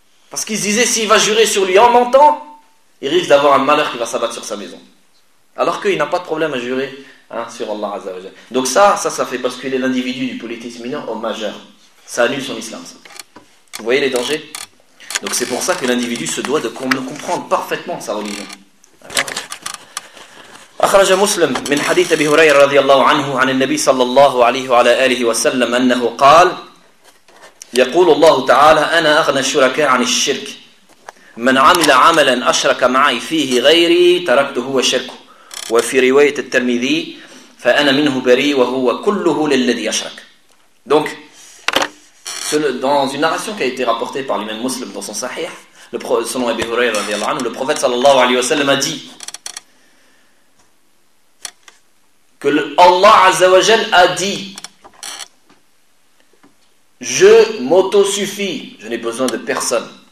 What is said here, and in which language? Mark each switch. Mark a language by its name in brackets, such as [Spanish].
[French] Parce qu'il se disait, s'il va jurer sur lui en mentant, il risque d'avoir un malheur qui va s'abattre sur sa maison. Alors qu'il n'a pas de problème à jurer hein, sur Allah Azza wa Jalla. Donc ça fait basculer l'individu du polythéisme mineur au majeur. Ça annule son islam. Ça. Vous voyez les dangers ? Donc c'est pour ça que l'individu se doit de comprendre parfaitement sa religion. [Arabic] أخرج مسلم من حديث أبي هريرة رضي الله عنه عن النبي صلى الله عليه وعلى آله وسلم أنه قال يقول الله تعالى أنا أغنى الشركاء عن الشرك من عمل عملا أشرك معي فيه غيري تركته هو شركه وفي رواية الترمذي فأنا منه بريء وهو كله للذي أشرك. [French] Donc, dans une narration qui a été rapportée par l'imam Muslim dans son Sahih, selon Abi Hurayra [Arabic] رضي الله عنه, [French] le prophète sallallahu alayhi wa sallam a dit que Allah Azza wa Jal a dit je m'autosuffis, je n'ai besoin de personne.